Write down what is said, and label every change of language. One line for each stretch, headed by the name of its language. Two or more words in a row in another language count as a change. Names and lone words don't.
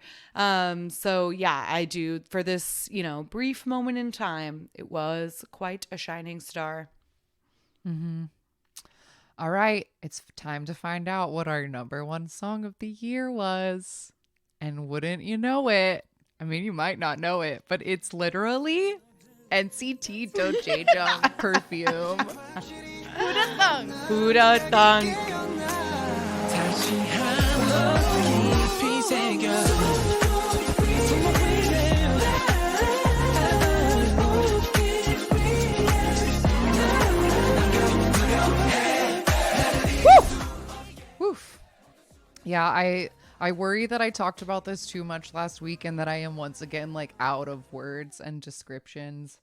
English: So yeah, I do, for this brief moment in time, it was quite a shining star. All right, it's time to find out what our number 1 song of the year was, and wouldn't you know it, I mean, you might not know it, but it's literally NCT Dojaejong Perfume. Who'da thunk? Who'da thunk?
Korean: 다시 한번 깊이 새겨
English: Woof. Yeah, I worry that I talked about this too much last week, and that I am once again like out of words and descriptions.